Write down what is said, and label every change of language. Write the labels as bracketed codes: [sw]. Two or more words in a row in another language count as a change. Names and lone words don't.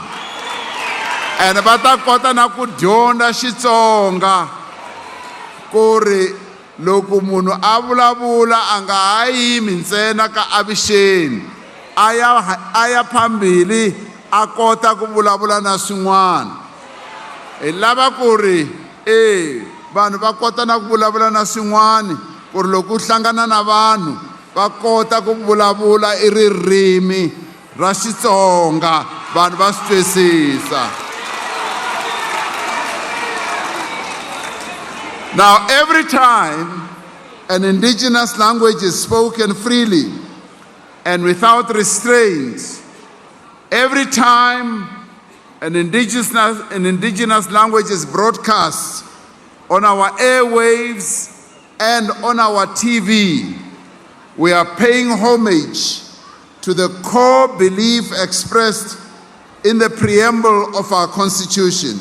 [ts] And va ta kota na ku dyondza Xitsonga ku ri loko munhu a vulavula a nga ha yimi ntsena ka avuxeni, a ya phambili a kota ku vulavula na swin'wana. Hi lava ku ri vanhu va kota na ku vulavula na swin'wana ku ri loko u hlangana na vanhu va kota ku vulavula i ririmi ra Xitsonga, vanhu va swi twisisa. [en] Now, every time an indigenous language is spoken freely and without restraint, every time an indigenous language is broadcast on our airwaves and on our TV, we are paying homage to the core belief expressed in the preamble of our Constitution.